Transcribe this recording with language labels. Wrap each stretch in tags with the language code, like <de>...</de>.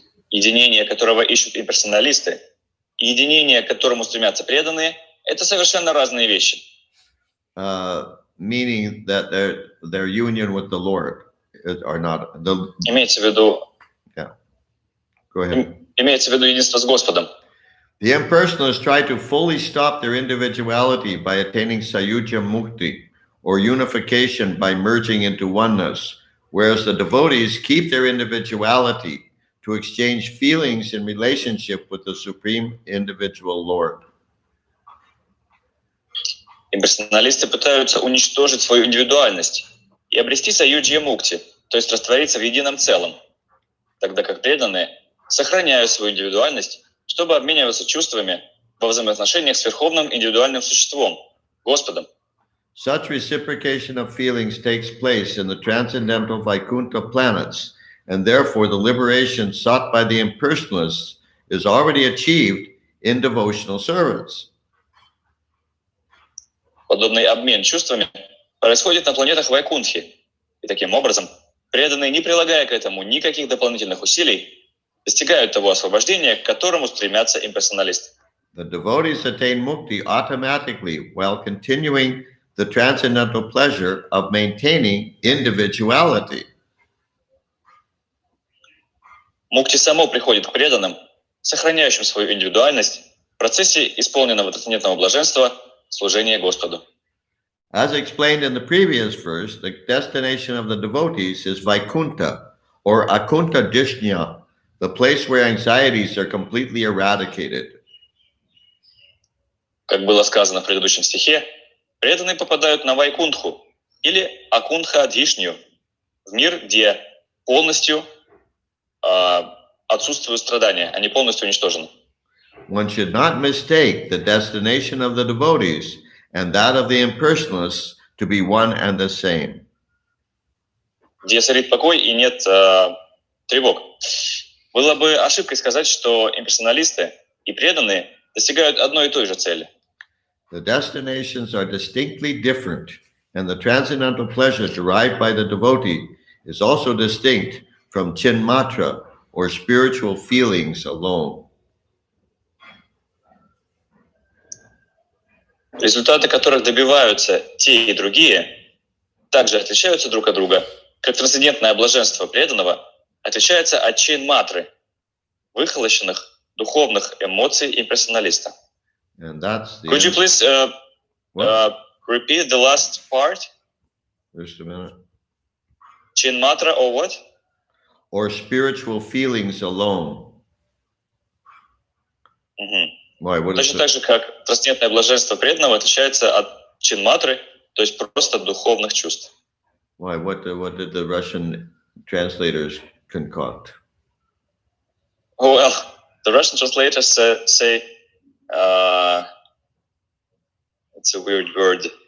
<ru>Единение, которого ищут имперсоналисты, и единение, к которому стремятся преданные, это совершенно разные вещи.</ru> <en>Meaning that their union with the Lord are not.</en> <ru>Имеется в виду,</ru> <en>Go ahead.</en> <ru>Имеется в виду единство с Господом.</ru> <en>The impersonalists try to fully stop their individuality by attaining sayuja mukti, or unification by merging into oneness, whereas the devotees keep their individuality to exchange feelings in relationship with the Supreme Individual Lord.</en> <ru>Имперсоналисты пытаются уничтожить свою индивидуальность и обрести саюджья мукти, то есть раствориться в едином целом, тогда как преданные сохраняют свою индивидуальность, чтобы обмениваться чувствами во взаимоотношениях с верховным индивидуальным существом, Господом.</ru> <en>Such reciprocation of feelings takes place in the transcendental Vaikuntha planets, and therefore the liberation sought by the impersonalists is already achieved in devotional service.</en> <ru>Подобный обмен чувствами происходит на планетах Вайкунтхи, и таким образом преданные, не прилагая к этому никаких дополнительных усилий, достигают того освобождения, к которому стремятся имперсоналисты.</ru> <en>The devotees attain mukti automatically while continuing the transcendental pleasure of maintaining individuality.</en> <ru>Мукти само приходит к преданным, сохраняющим свою индивидуальность в процессе исполненного трансцендентного блаженства служения Господу.</ru> <en>As explained in the previous verse, the destination of the devotees is Vaikuntha, or Akunta Dishnya, the place where anxieties are completely eradicated.</en> <ru>Как было сказано в предыдущем стихе, преданные попадают на Вайкунтху или Акунтха-Дхишню, в мир, где полностью отсутствуют страдания, они полностью уничтожены.</ru> <en>One should not mistake the destination of the devotees and that of the impersonalists to be one and the same.</en> <ru>Где царит покой и нет тревог. Было бы ошибкой сказать, что имперсоналисты и преданные достигают одной и той же цели.</ru> <en>The destinations are distinctly different, and the transcendental pleasure derived by the devotee is also distinct from chinmatra, or spiritual feelings alone.</en> <ru>Результаты которых добиваются те и другие, также отличаются друг от друга, как трансцендентное блаженство преданного отличается от чин-матры, выхолощенных духовных эмоций имперсоналиста.</ru> <en>And that's the Could you please repeat the last part? Just a minute. Чин-матра or what? Or spiritual feelings alone. Why, what is</en> <ru>Точно</ru> <en>it?</en> <ru>так же, как трансцендентное блаженство преданного отличается от чин-матры, то есть просто духовных чувств.</ru> <en>Why? What did the Russian translators concoct? Well, the Russian translators say it's a weird word.</en>